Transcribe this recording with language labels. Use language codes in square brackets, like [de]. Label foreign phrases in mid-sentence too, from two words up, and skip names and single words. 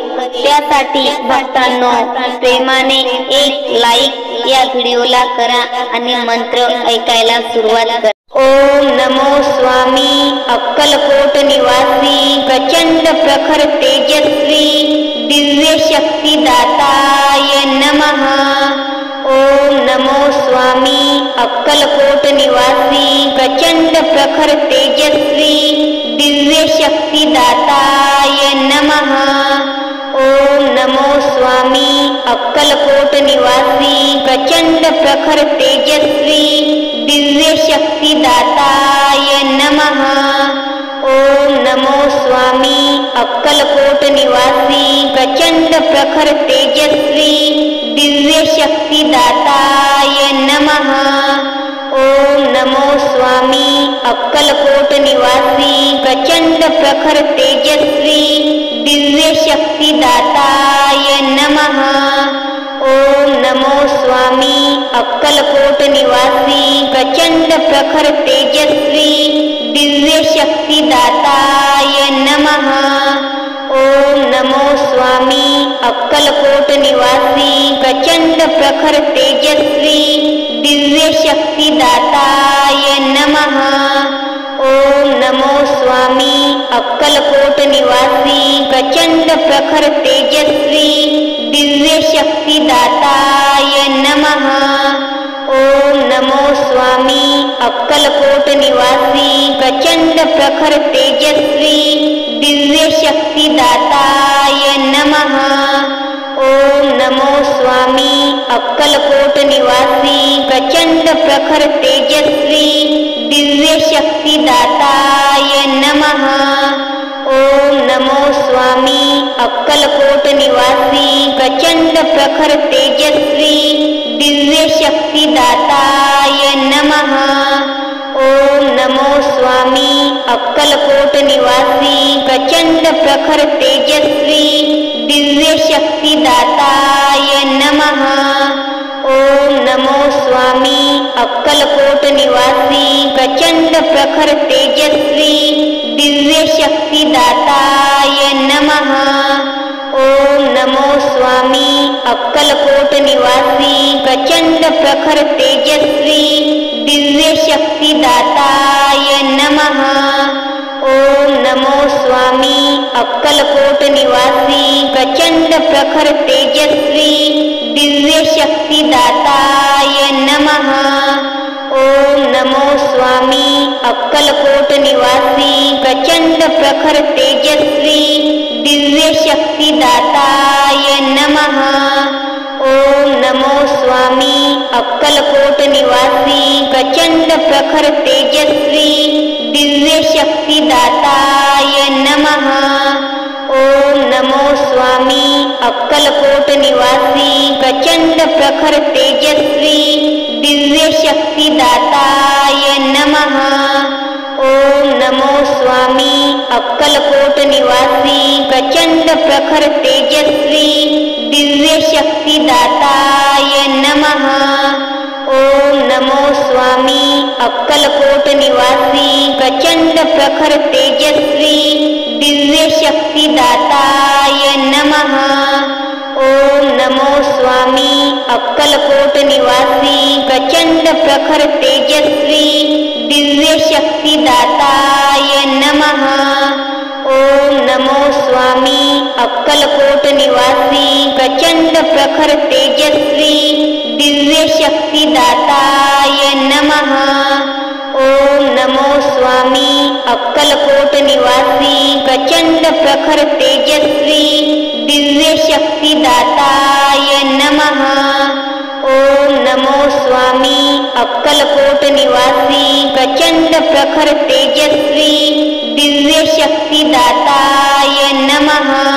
[mr] त्यासाठी भक्तांनो, प्रेमाने एक लाईक या व्हिडिओला करा आणि मंत्र ऐकायला सुरुवात करा. [sa] ओम नमो स्वामी अक्कलकोट निवासी प्रचंड प्रखर तेजस्वी दिव्य शक्ती दाताय नमः. ओम नमो स्वामी अक्कलकोट निवासी प्रचंड प्रखर तेजस्वी दिव्य शक्ती दाताय नमः. ओम नमो स्वामी अक्कलकोट निवासी प्रचंड प्रखर तेजस्वी दिव्य शक्ती दाताय नमः. ओम नमो स्वामी अक्कलकोट निवासी प्रचंड प्रखर तेजस्वी दिव्य शक्ती दाताय नमः. ओम नमो स्वामी अक्कलकोट निवासी प्रचंड प्रखर तेजस्वी दिव्य शक्ती दाताय नमः. ओम नमो स्वामी अक्कलकोट निवासी प्रचंड प्रखर तेजस्वी दिव्य शक्ती दाताय नमः. ओम नमो स्वामी अक्कलकोट निवासी प्रचंड प्रखर तेजस्वी दिव्य शक्ती दाताय नमः. ओम नमो स्वामी अक्कलकोट निवासी प्रचंड प्रखर तेजस्वी दिव्य शक्ती दाताय नमः. ओम नमो स्वामी अक्कलकोट निवासी प्रचंड प्रखर तेजस्वी दिव्य शक्ती दाताय नमः. ओम नमो स्वामी अक्कलकोट निवासी प्रचंड प्रखर तेजस्वी दिव्य शक्ती दाताय नमः. ओम नमो स्वामी अक्कलकोट निवासी प्रचंड प्रखर तेजस्वी दिव्य शक्ती दाताय नमः. ओम नमो स्वामी अक्कलकोट निवासी प्रचंड प्रखर तेजस्वी दिव्य शक्ती दाताय नमः. ओम नमो स्वामी अक्कलकोट निवासी प्रचंड प्रखर तेजस्वी दिव्य शक्ती दाताय नमः. ओम नमो स्वामी अक्कलकोट निवासी प्रचंड प्रखर तेजस्वी दिव्य शक्ती दाताय नमः. ओम नमो स्वामी अक्कलकोट निवासी प्रचंड प्रखर तेजस्वी दिव्य शक्ती दाताय नमः. ओम नमो स्वामी अक्कलकोट निवासी प्रचंड प्रखर तेजस्वी दिव्य शक्ती दाताय नमः. ओम नमो स्वामी अक्कलकोट निवासी प्रचंड प्रखर तेजस्वी दिव्य शक्ती दाताय नमः. ओम नमो स्वामी अक्कलकोट निवासी प्रचंड प्रखर तेजस्वी दिव्य शक्ती दाताय नमः. ओम नमो स्वामी अक्कलकोट निवासी प्रचंड प्रखर तेजस्वी दिव्य शक्ती दाताय नमः. ओम नमो स्वामी अक्कलकोट निवासी प्रचंड प्रखर तेजस्वी दिव्य शक्ती दाताय नमः. ओम नमो स्वामी अक्कलकोट निवासी प्रचंड प्रखर तेजस्वी दिव्य शक्ती दाताय नमः. ओम नमो स्वामी अक्कलकोट निवासी प्रचंड प्रखर तेजस्वी दिव्य शक्ती दाताय नमः. ओम नमो स्वामी अक्कलकोट निवासी प्रचंड प्रखर तेजस्वी दिव्य शक्तिदाताय नमः। ओम नमो स्वामी अक्कलकोट निवासी प्रचंड प्रखर तेजस्वी दिव्य शक्तिदाताय नमः।